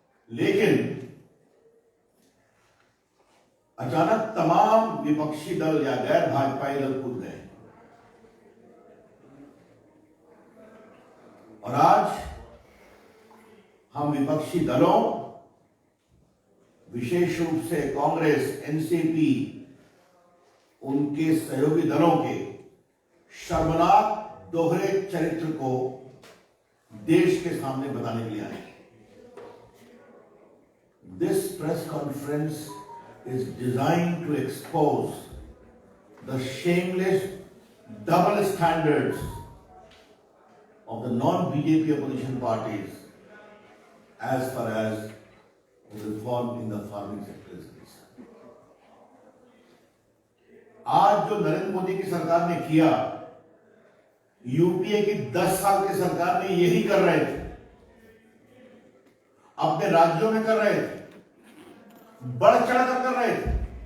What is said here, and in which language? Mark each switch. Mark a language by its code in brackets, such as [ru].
[hi] लेकिन अचानक तमाम विपक्षी दल या गैर भाजपाई दल कूद गए और आज हम विपक्षी दलों, विशेष रूप से कांग्रेस, एनसीपी, उनके सहयोगी दलों के शर्मनाक दोहरे चरित्र को देश के सामने बताने के लिए आए। [en] This press conference is designed to expose the shameless double standards of the non-BJP opposition parties as far as reform in the farming sector is concerned. [hi] आज जो नरेंद्र मोदी की सरकार ने किया, यूपीए की 10 साल की सरकार ने यही कर रहे थे, अपने राज्यों में कर रहे थे, बढ़ चढ़कर कर रहे थे।